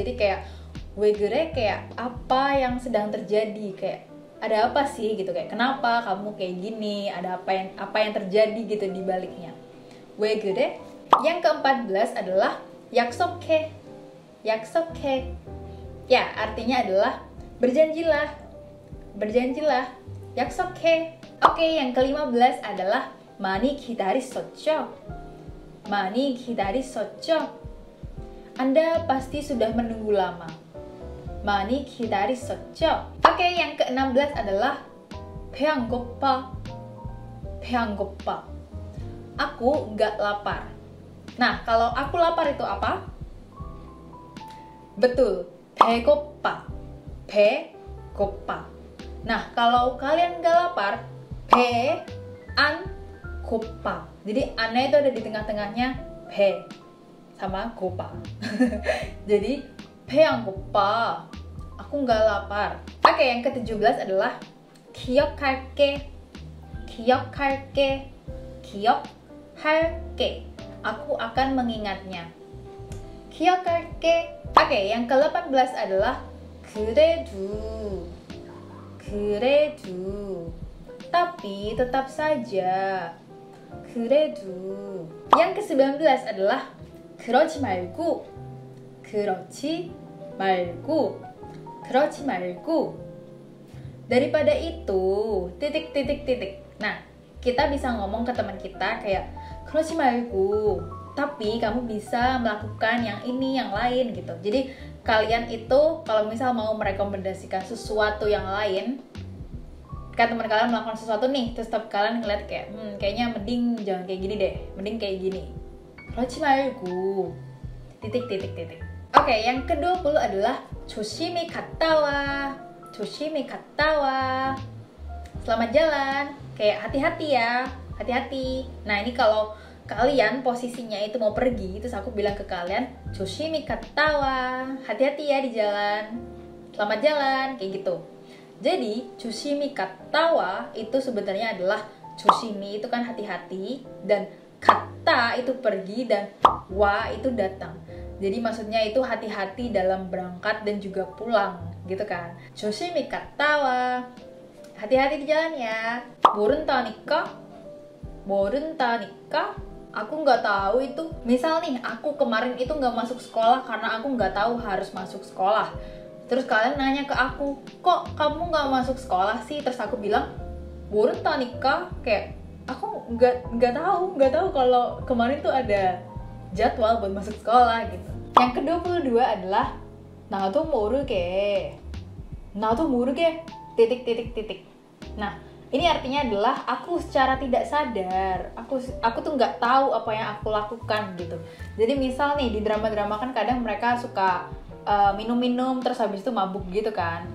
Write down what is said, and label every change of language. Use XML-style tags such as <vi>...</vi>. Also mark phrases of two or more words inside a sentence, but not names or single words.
<id>Jadi kayak we kere kayak apa yang sedang terjadi, kayak ada apa sih gitu, kayak kenapa kamu kayak gini, ada apa yang terjadi gitu di baliknya. We kere. Yang ke-14 adalah 약속해.</id> <ko>약속해.</ko> <id>Ya, artinya adalah berjanjilah. Berjanjilah. 약속해. Oke, yang ke-15 adalah</id> <ko>많이 기다렸었죠. 많이 기다렸었죠.</ko> <id>Anda pasti sudah menunggu lama.</id> <ko>많이 기다렸었죠.</ko> <id>Oke, yang ke-16 adalah</id> <ko>배 안 고파. 배 안 고파.</ko> <id>Aku nggak lapar. Nah, kalau aku lapar itu apa? Betul,</id> <ko>배고파. 배고파.</ko> <id>Nah, kalau kalian nggak lapar,</id> <ko>배 안 고파.</ko> <id>Jadi annya itu ada di tengah-tengahnya 배 sama 고파. Jadi</id> <ko>배 안 고파.</ko> <id>Aku nggak lapar. Oke, yang ke-17 adalah 기억할게.</id> <ko>기억할게. 기억할게.</ko> <id>Aku akan mengingatnya. 기억할게. Oke, yang ke-18 adalah 그래도.</id> <ko>그래도.</ko> <id>Tapi tetap saja. 그래도. Yang ke-19 adalah</id> <ko>그러지 말고. 그러지 말고. 그러지 말고.</ko> <id>Daripada itu, titik. Nah, kita bisa ngomong ke teman kita kayak</id> <ko>그러지 말고,</ko> <id>tapi kamu bisa melakukan yang ini, yang lain gitu. Jadi kalian itu kalau misal mau merekomendasikan sesuatu yang lain, kan teman kalian melakukan sesuatu nih, terus tetap kalian ngeliat kayak kayaknya mending jangan kayak gini deh, mending kayak gini.</id> <ko>그러지 말고,</ko> <id>titik. Oke, yang ke-20 adalah</id> <ko>조심히 갔다 와. 조심히 갔다 와.</ko> <id>Selamat jalan, kayak hati-hati ya. Hati-hati. Nah, ini kalau kalian posisinya itu mau pergi, terus aku bilang ke kalian</id> <ko>조심히 갔다 와.</ko> <id>Hati-hati ya di jalan. Selamat jalan, kayak gitu. Jadi,</id> <ko>조심히 갔다 와</ko> <id>itu sebenarnya adalah 조심히 itu kan hati-hati, dan 갔다 itu pergi, dan wa itu datang. Jadi maksudnya itu hati-hati dalam berangkat dan juga pulang, gitu kan.</id> <ko>조심히 갔다 와.</ko> <id>Hati-hati di jalan ya.</id> <ko>모른다니까.</ko> <id>Aku nggak tahu itu. Misal nih, aku kemarin itu nggak masuk sekolah karena aku nggak tahu harus masuk sekolah. Terus kalian nanya ke aku, kok kamu nggak masuk sekolah sih? Terus aku bilang,</id> <ko>모른다니까.</ko> <id>Kayak aku nggak tahu kalau kemarin tuh ada jadwal buat masuk sekolah gitu. Yang ke-22 adalah</id> <ko>나도 모르게.</ko> <id>Titik. Nah, ini artinya adalah aku secara tidak sadar, aku tuh nggak tahu apa yang aku lakukan gitu. Jadi misal nih di drama-drama kan kadang mereka suka minum-minum terus habis itu mabuk gitu kan.</id>